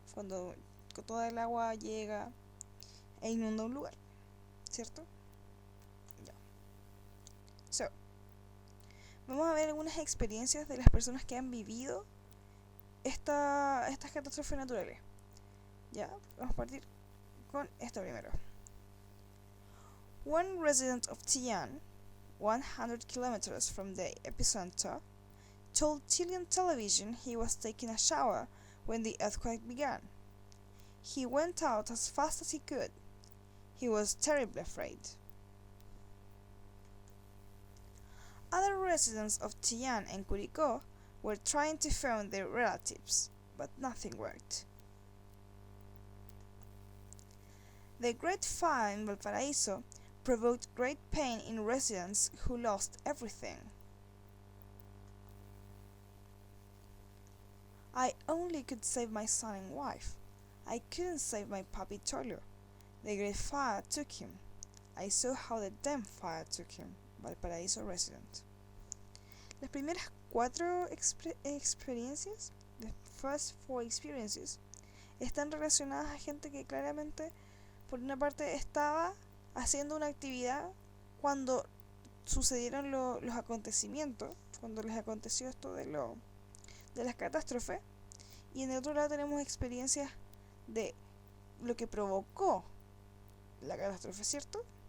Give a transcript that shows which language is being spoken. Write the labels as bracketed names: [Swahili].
[Spanish] Cuando toda el agua llega e inunda un lugar, ¿cierto? Ya. So, vamos a ver algunas experiencias de las personas que han vivido estas catástrofes naturales. Ya, vamos a partir con esto primero. [English] One resident of Tian, 100 kilometers from the epicenter, told Chilean television he was taking a shower when the earthquake began. He went out as fast as he could. He was terribly afraid. Other residents of Tian and Curicó were trying to phone their relatives, but nothing worked. The Great Fire in Valparaíso provoked great pain in residents who lost everything. I only could save my son and wife. I couldn't save my puppy Tolio. The Great Fire took him. I saw how the damn fire took him. Valparaíso resident. [Spanish] Las primeras 4 experiencias, [English] the first 4 experiences, [Spanish] están relacionadas a gente que claramente, por una parte, estaba haciendo una actividad cuando sucedieron los acontecimientos, cuando les aconteció esto de las catástrofes, y en el otro lado tenemos experiencias de lo que provocó la catástrofe, ¿cierto?